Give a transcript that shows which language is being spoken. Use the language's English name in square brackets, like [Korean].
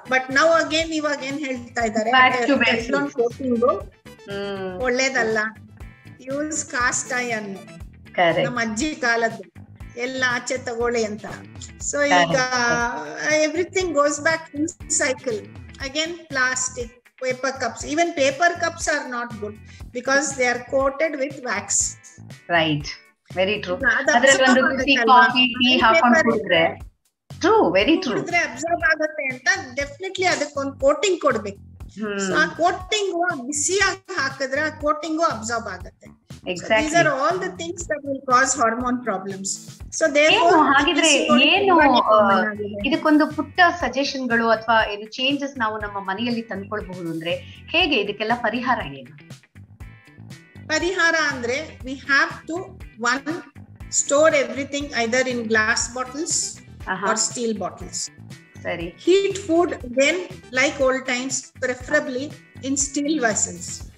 [Kannada] But ನಾವು ಇವಾಗ ಏನ್ ಹೇಳ್ತಾ ಇದ್ದಾರೆ, ಕೋಟಿಂಗು ಒಳ್ಳೇದಲ್ಲ, [English] use cast iron, [Kannada] ನಮ್ಮ ಅಜ್ಜಿ ಕಾಲದ್ದು ಎಲ್ಲ ಆಚೆ ತಗೊಳ್ಳಿ ಅಂತ. [English] So ಈಗ everything goes back in cycle again. Plastic, paper cups, even paper cups are not good because they are coated with wax. Right, very true. [Kannada] Adರಲ್ಲಿ ಒಂದು ಬಿಸಿ ಕಾಫಿ ಟೀ ಹಾಕೊಂಡು ಕುಡಿದ್ರೆ [English] true, very true, [Kannada] ಕುಡಿದ್ರೆ ಅಬ್ಸಾರ್ಬ್ ಆಗುತ್ತೆ ಅಂತ definitely ಅದಕ್ಕೊಂದು coating ಕೊಡ್ಬೇಕು. So ಆ coating ಬಿಸಿಯಾಗಿ ಹಾಕಿದ್ರೆ ಆ ಕೋಟಿಂಗ್ ಅಬ್ಸಾರ್ಬ್ ಆಗುತ್ತೆ. [English] Exactly. These are all the things that will cause hormone problems. So therefore [Kannada] ಹಾಗಿದ್ರೆ ಏನು ಇದಕ್ಕೊಂದು ಪುಟ್ಟ ಸಜೆಷನ್ಗಳು ಅಥವಾ ಇದು ಚೇಂಜಸ್ ನಾವು ನಮ್ಮ ಮನೆಯಲ್ಲಿ ತಂದ್ಕೊಳ್ಬಹುದು ಅಂದ್ರೆ ಹೇಗೆ, ಇದಕ್ಕೆಲ್ಲ ಪರಿಹಾರ ಏನು? ಪರಿಹಾರ ಅಂದ್ರೆ [English] we have to store everything either in glass bottles or steel bottles. [Kannada] Sari. [English] Heat food then like old times, preferably in steel vessels.